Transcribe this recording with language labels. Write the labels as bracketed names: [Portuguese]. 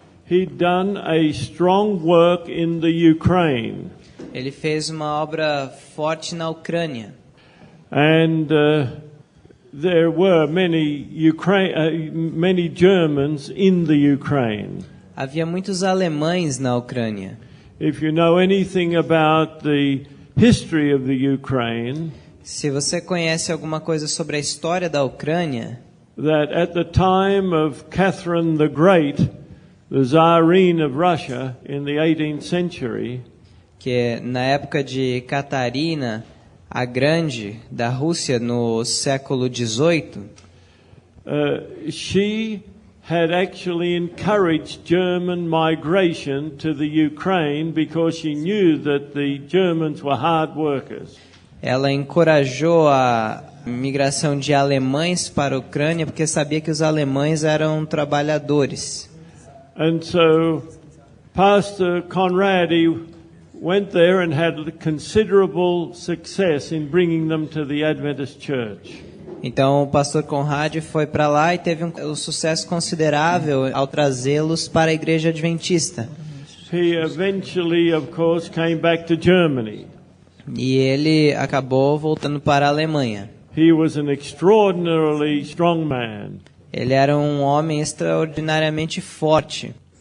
[English] he'd done a strong work in the Ukraine. [Portuguese] ele fez uma obra forte na Ucrânia. [English] And there were many Germans in the Ukraine. [Portuguese] Havia muitos alemães na Ucrânia. [English] If you know anything about the history of the Ukraine, [Portuguese] Se você conhece alguma coisa sobre a história da Ucrânia, [English] that at the time of Catherine the Great, the Tsarine of Russia in the 18th century, [Portuguese] que na época de Catarina a Grande da Rússia no século XVIII, [English] she had actually encouraged German migration to the Ukraine because she knew that the Germans were hard workers. [Portuguese] ela encorajou a migração de alemães para a Ucrânia porque sabia que os alemães eram trabalhadores. [English] And so Pastor Conrad went there and had considerable success in bringing them to the Adventist Church. [Portuguese] Então o pastor Conrad foi para lá e teve um sucesso considerável ao trazê-los para a igreja adventista. [English] He eventually, of course, came back to Germany. [Portuguese] E ele acabou voltando para a Alemanha. [English] He was an extraordinarily strong man. [Portuguese] Ele era um homem extraordinariamente forte.